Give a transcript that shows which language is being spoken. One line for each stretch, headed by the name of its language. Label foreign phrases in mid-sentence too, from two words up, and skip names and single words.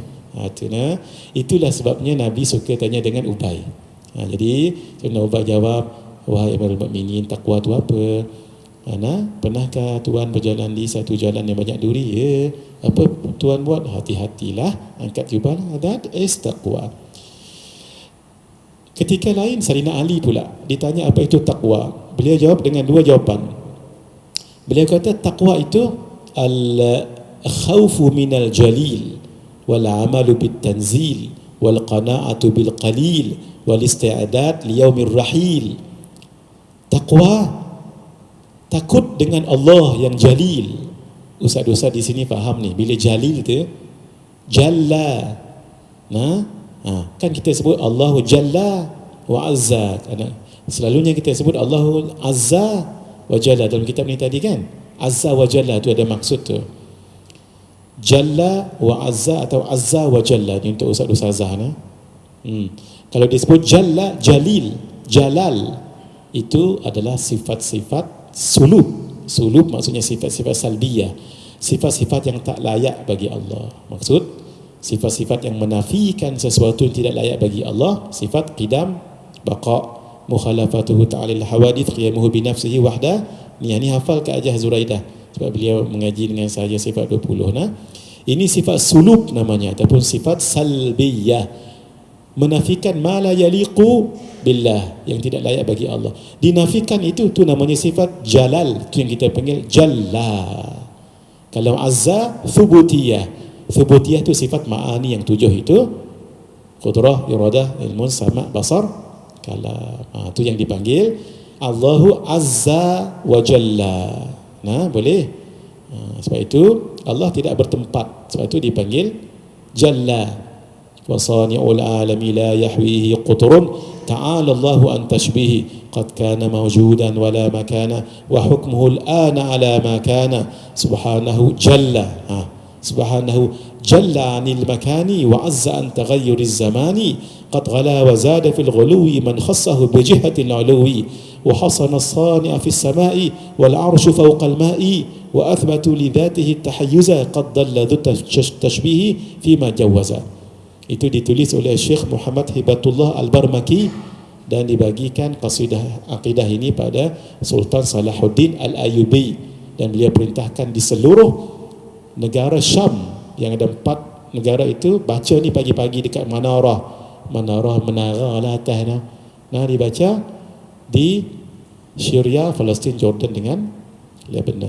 Malay: Itulah sebabnya Nabi suka tanya dengan Ubay. Jadi Sayyidina Ubay jawab, wahai Amirul Mukminin, takwa tu apa? Pernahkah Tuan berjalan di satu jalan yang banyak duri? Ya. Apa Tuan buat? Hati-hatilah, angkat jubah.
English: That is taqwa.
Malay: Ketika lain Sayyidina Ali pula ditanya apa itu takwa. Beliau jawab dengan dua jawapan. Beliau kata takwa itu
Arabic: الخوف من الجليل والعمل بالتنزيل والقناعة بالقليل والاستعداد ليوم الرحيل.
Malay: Takwa takut dengan Allah yang jalil. Ustaz-ustaz di sini faham ni, bila jalil tu jalla. Kan kita sebut
Arabic: الله جل وعز.
Malay: Selalunya kita sebut
Arabic: الله عز وجل
Malay: dalam kitab ni tadi kan.
Arabic: عز وجل
Malay: tu ada maksud tu.
Arabic: جل وعز
Malay: atau
Arabic: عز وجل
Malay: ni untuk ustaz-ustazah nah. Kalau disebut Jalla, Jalil, Jalal, itu adalah sifat-sifat sulub. Sulub maksudnya sifat-sifat salbiyah, sifat-sifat yang tak layak bagi Allah. Maksud sifat-sifat yang menafikan sesuatu yang tidak layak bagi Allah.
Arabic: صفة القدم البقاء مخالفته تعالى الحوادث قيامه بنفسه وحده.
Malay: Ni hafal ke Ajah Zuraidah sebab beliau mengaji dengan saya sifat 20 nah. Ini sifat sulub namanya, ataupun sifat salbiyah, menafikan
Arabic: ما لا يليق بالله,
Malay: yang tidak layak bagi Allah. Dinafikan itu namanya sifat jalal, itu yang kita panggil jalla. Kalau azza, thubutiyah. Thubutiyah itu sifat ma'ani yang 7 itu,
Arabic: قدرة إرادة علم سمع بصر كلام.
Malay: Itu yang dipanggil
Arabic: الله عز وجل.
Malay: Boleh. Sebab itu Allah tidak bertempat, sebab itu dipanggil Jalla.
Arabic: وصانع العالم لا يحويه قطر تعالى الله عن تشبيه قد كان موجودا ولا مكان وحكمه الآن على ما كان سبحانه جل. سبحانه جل عن المكان وعز عن تغير الزمان قد غلا وزاد في الغلو من خصه بجهة العلو وحسن الصانع في السماء والعرش فوق الماء وأثبت لذاته التحيز قد دل ذو تشبيه فيما جوز.
Malay: Itu ditulis oleh Syekh Muhammad Hibatullah Al-Barmaki dan dibagikan qasidah akidah ini pada Sultan Salahuddin Al-Ayyubi, dan beliau perintahkan di seluruh negara Syam yang ada 4 negara itu baca ni pagi-pagi dekat menara lah atas dibaca di Syria, Palestin, Jordan dengan Lebanon.